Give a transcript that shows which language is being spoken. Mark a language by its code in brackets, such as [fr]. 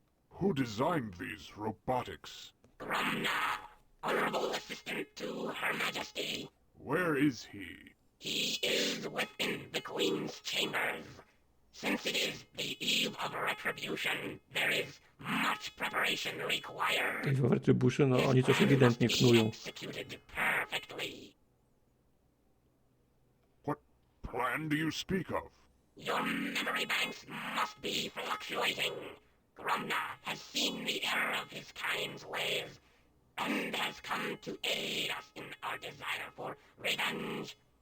[en] Who designed these robotics? Gromna, honorable assistant to Her Majesty. Where is he? He is within the Queen's chambers. Since it is the eve of retribution, there is much preparation required. [pl] Eve of Retribution, no oni coś ewidentnie knują. [en] Executed perfectly. What plan do you speak of? Your memory banks must be fluctuating. Gromna has seen the error of his kind's ways, and has come to aid us in our desire for revenge.